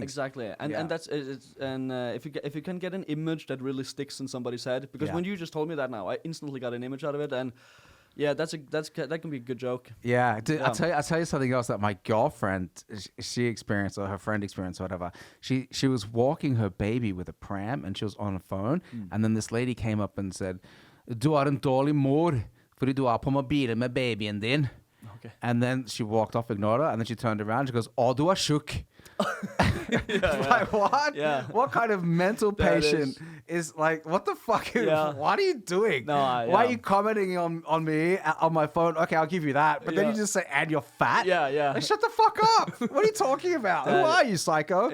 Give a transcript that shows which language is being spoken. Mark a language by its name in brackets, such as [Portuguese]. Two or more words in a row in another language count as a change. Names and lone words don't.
[English] Exactly, and that's if you can get an image that really sticks in somebody's head, because when you just told me that now, I instantly got an image out of it, and yeah, that can be a good joke. Yeah, I'll tell you something else that my girlfriend she experienced, or her friend experienced, or whatever. She was walking her baby with a pram, and she was on a phone, and then this lady came up and said, [Norwegian] "Du har en dårlig mor, fordi du er på mobilen med babyen din." [English] Okay. And then she walked off, ignored her, and then she turned around. She goes, [Norwegian] "Oh, du er tjukk." [English] Like, what? Yeah. What kind of mental patient is like, what the fuck? What are you doing? Why are you commenting on me on my phone? Okay, I'll give you that. But then you just say, and you're fat? Yeah. Like, shut the fuck up. What are you talking about? Who are you, psycho?